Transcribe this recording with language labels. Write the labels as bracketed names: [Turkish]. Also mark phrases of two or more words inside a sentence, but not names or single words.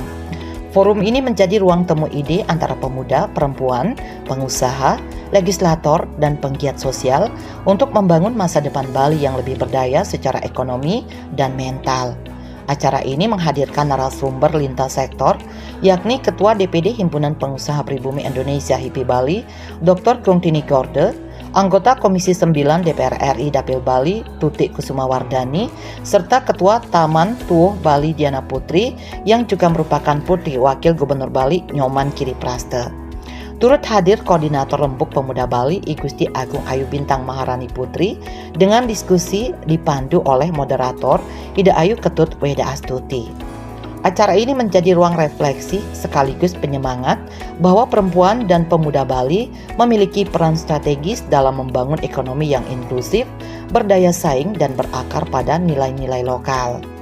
[Indonesian] Forum ini menjadi ruang temu ide antara pemuda, perempuan, pengusaha, legislator, dan penggiat sosial untuk membangun masa depan Bali yang lebih berdaya secara ekonomi dan mental. Acara ini menghadirkan narasumber lintas sektor, yakni Ketua DPD Himpunan Pengusaha Pribumi Indonesia HIPI Bali, Dr. Gongtini Gorde, anggota Komisi 9 DPR RI Dapil Bali, Tutik Kusumawardani, serta Ketua Taman Tuwuh Bali Diana Putri yang juga merupakan putri Wakil Gubernur Bali Nyoman Kiripraste. Turut hadir Koordinator Rembuk Pemuda Bali I Gusti Agung Ayu Bintang Maharani Putri dengan diskusi dipandu oleh moderator Ida Ayu Ketut Weda Astuti. Acara ini menjadi ruang refleksi sekaligus penyemangat bahwa perempuan dan pemuda Bali memiliki peran strategis dalam membangun ekonomi yang inklusif, berdaya saing, dan berakar pada nilai-nilai lokal.